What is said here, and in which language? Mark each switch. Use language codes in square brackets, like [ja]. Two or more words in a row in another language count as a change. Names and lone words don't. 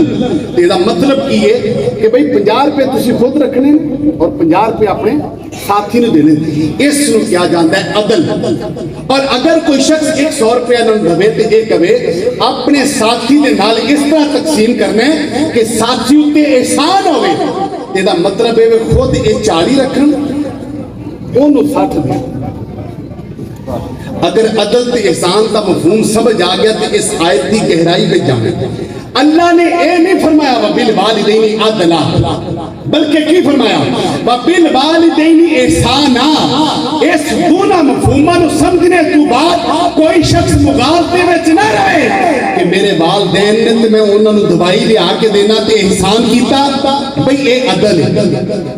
[pa] تے دا مطلب کی ہے کہ بھئی 50 روپے تسی خود رکھنے اور 50 روپے اپنے ساتھی نے دینے. اس نو کیا جاندا ہے عدل. اور اگر کوئی شخص 100 روپیہ نہ دے تے اے کہے اپنے ساتھی دے نال اس طرح تقسیم کرنا ہے کہ ساتھی اُتے احسان ہوے, تے دا مطلب ہے خود اے 40 رکھن اونوں 60 دے. [ur] اگر عدل تے احسان کا مفہوم سمجھ آ گیا تو اس آیت کی گہرائی میں جانے. [pa] اللہ نے اے نہیں فرمایا [ar] وَبِالْوَالِدَيْنِ عَدْلًا, [pa] بلکہ کی فرمایا [ar] وَبِالْوَالِدَيْنِ احسانا. [pa] اس دونوں مفہوموں نو سمجھنے تو بعد کوئی شخص مغالطے وچ نہ رہے کہ میرے والدین نے تے میں انہاں نو دوائی لے آ کے دینا تے احسان کیتا, بھئی اے عدل ہے.